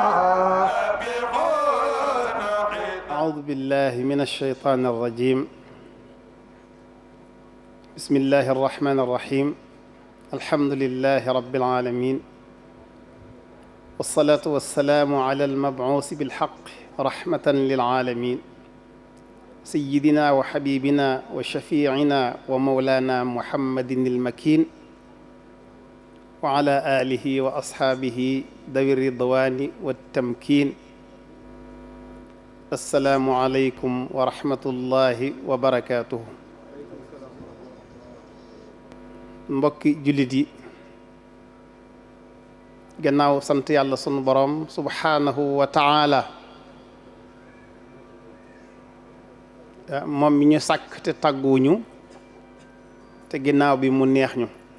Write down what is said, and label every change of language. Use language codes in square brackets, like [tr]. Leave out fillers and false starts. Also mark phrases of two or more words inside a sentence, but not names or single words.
[ar] أعوذ بالله من الشيطان الرجيم بسم الله الرحمن الرحيم الحمد لله رب العالمين والصلاة والسلام على المبعوث بالحق رحمة للعالمين سيدنا وحبيبنا وشفيعنا ومولانا محمد المكين وعلى آله وأصحابه ذوي الرضوان والتمكين السلام عليكم ورحمة الله وبركاته [wo] mbokki jullit yi gannaaw sant yàlla sunu borom subhaanahu wa taala moom mi ñu sàkk te tàgguwuñu te ginnaaw bi mu neex ñu